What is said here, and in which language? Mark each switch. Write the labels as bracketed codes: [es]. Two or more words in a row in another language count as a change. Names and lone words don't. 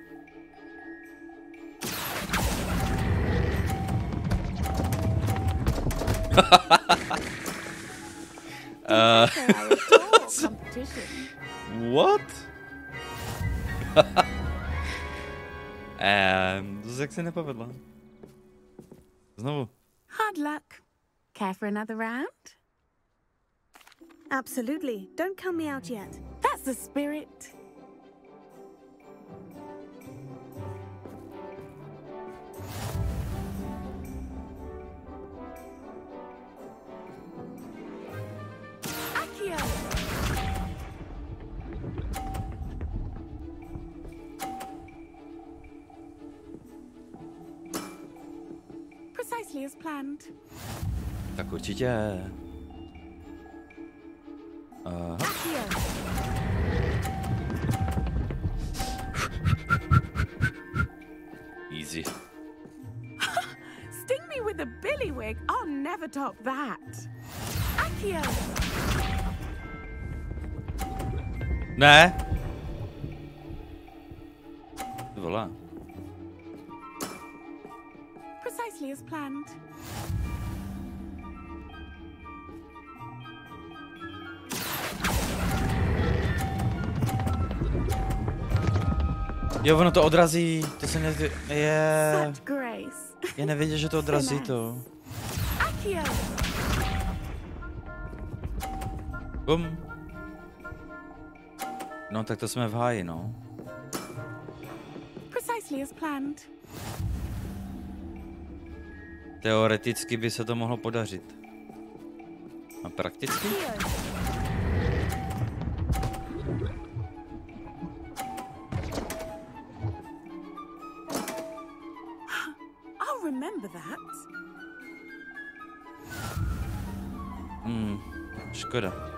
[en] What? [cs] To se jak se nepovedla. Znovu. [en] Hard luck. Care for another round? Absolutely. Don't count me out yet. That's the spirit. Accio! Precisely as planned. [cs] Tak určitě. [en] Accio! Easy. Sting me with a billywig. I'll never top that. Accio! [cs] Ne. Volá. [en] Precisely as planned. [cs] Jo, ono to odrazí. To se ne... [en] Such grace. [cs] Já nevěděl, že to odrazí to. [en] Accio! [cs] Bum. No, tak to jsme v háji, no. [en] Precisely as planned. [cs] Teoreticky by se to mohlo podařit. A prakticky? [en] I'll remember that. [cs] Škoda.